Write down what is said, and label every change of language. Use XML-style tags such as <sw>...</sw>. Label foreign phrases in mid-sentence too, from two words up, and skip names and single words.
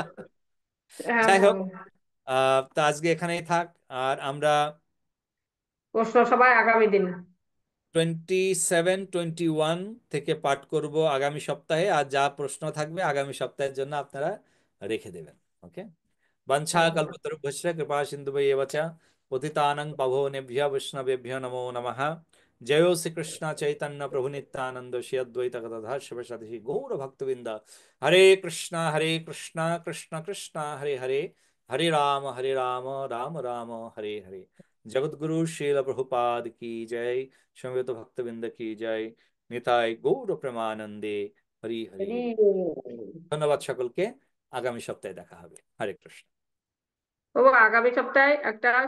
<bn>হ্যাঁ, যাই হোক, তা আজকে এখানেই থাক। আর আমরা প্রশ্ন সবাই আগামী দিন 27-21 থেকে পাঠ করব আগামী সপ্তাহে, আর যা প্রশ্ন থাকবে আগামী সপ্তাহের জন্য আপনারা রেখে দেবেন। ওকে।</bn> <sa>वंशा कल्पतरुभ्यश्च कृपा सिन्धुभ्येव च पतितानां पावनेभ्यः वैष्णवेभ्यो नमो नमः। जयो श्री कृष्ण चैतन्य प्रभु नित्यानंद श्री अद्वैत गदाधर शिवसदि गौर भक्तवृंद। हरे कृष्णा कृष्ण कृष्ण हरे हरे, हरे राम राम राम हरे हरे।</sa> <hi>जगद्गुरु श्रील प्रभुपाद की जय, समवेत भक्तवृंद की जय।</hi> <bn>নিতাই গৌর প্রেমানন্দে। হরি হরি। ধন্যবাদ সকলকে। আগামী সপ্তাহে দেখা হবে। হরে কৃষ্ণ। ও আগামী সপ্তাহে একটা</bn>